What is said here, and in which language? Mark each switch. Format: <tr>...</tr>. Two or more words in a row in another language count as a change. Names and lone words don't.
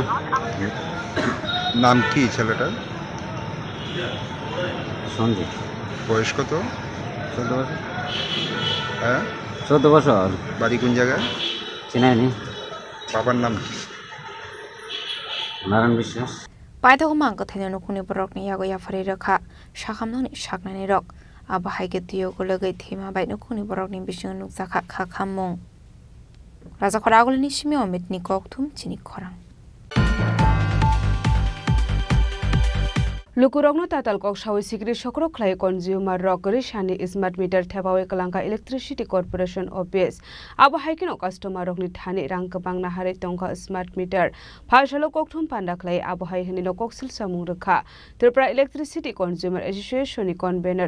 <bn>নাম কি ছেলেটার সঞ্জিত বয়স কত 14 বছর হ্যাঁ 14 বছর বাড়ি কোন জায়গায় চিনাইনি বাবার নাম কি নারায়ণ বিশ্বাস</bn> <trp>Paithago mangka thaino nukuni borokni yago yafari rakha sakhamnoni saknani rok abo haike tiyo ko lagai thema bai no khuni borok ni bising nuk sakha kha khamong raja khora gol ni simi omit ni kok thum chini khorang Lukurogno tatal kok shawi sikri shokro khlai consumer rokari shani</trp> <en>smart meter</en> <trp>thebawe kalangka</trp> <en>electricity corporation office</en> <trp>abo haikino customer rokni thani rang kabang na hare tongka</trp> <en>smart meter</en> <trp>phashalo kokthum panda khlai abo haihini no koksil samung rakha Tripura electricity consumer association ni convener</trp>